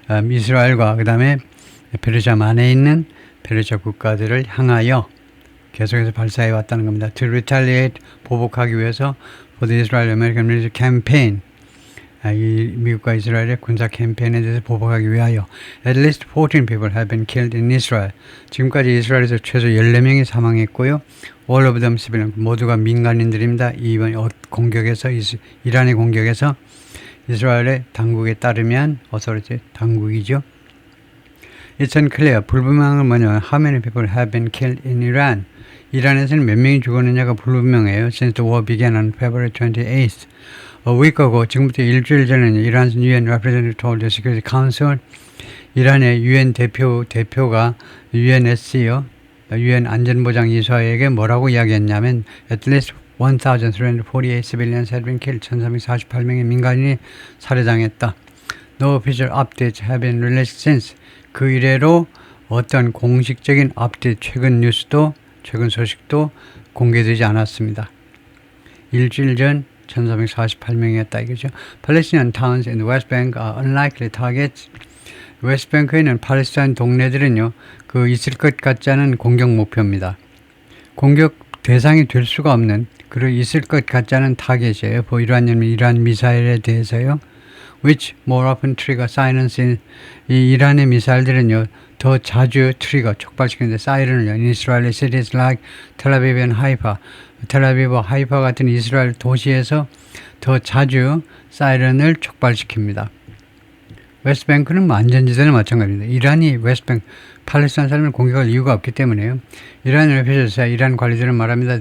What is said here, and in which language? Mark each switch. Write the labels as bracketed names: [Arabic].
[Korean] 이스라엘과 그 다음에 페르시아만에 있는 페르시아 국가들을 향하여 계속해서 발사해 왔다는 겁니다. [English] To retaliate, [Korean] 보복하기 위해서 [English] for the Israel-American military campaign, [Korean] 이 미국과 이스라엘의 군사 캠페인에 대해서 보복하기 위하여 [English] at least 14 people have been killed in Israel. [Korean] 지금까지 이스라엘에서 최소 14명이 사망했고요. [English] All of them civilian, [Korean] 모두가 민간인들입니다. 이번 공격에서 이란의 공격에서 이스라엘의 당국에 따르면 어서리티 당국이죠. [English] It's unclear. [Korean] 불분명한 뭐냐면 [English] how many people have been killed in Iran. [Korean] 이란에서는 몇 명이 죽었느냐가 불분명해요. [English] Since the war began on February 28th. A week ago, [Korean] 지금부터 일주일 전에는 [English] 이란 UN representative told the Security Council, [Korean] 이란의 UN 대표가 UNSC요, UN 안전보장이사회에게 뭐라고 이야기했냐면, [English] at least 1,348 civilians had been killed. [Korean] 1,348명의 민간인이 살해당했다. [English] No official updates have been released since. [Korean] 그 이래로 어떤 공식적인 업데이트, 최근 소식도 공개되지 않았습니다. 일주일 전 1,448명이었다 이거죠. [English] Palestinian towns in the West Bank are unlikely targets. [Korean] 웨스트뱅크에 있는 팔레스타인 동네들은요, 그 있을 것 같지 않은 공격 목표입니다. 공격 대상이 될 수가 없는, 그리고 있을 것 같지 않은 타겟이에요. 이란 미사일에 대해서요. [English] Which more often trigger silence in, [Korean] 이 이란의 미사일들은요, 더 자주 촉발시키는데 사이렌을요. [English] In Israeli cities like Tel Aviv and Haifa. [Korean] 텔아비브와 하이파 같은 이스라엘 도시에서 더 자주 사이렌을 촉발시킵니다. 웨스트뱅크는 안전지대는 마찬가지입니다. 이란이 웨스트뱅크, 팔레스타인 사람을 공격할 이유가 없기 때문에요. 이란을 회피해서 이란 관리들은 말합니다.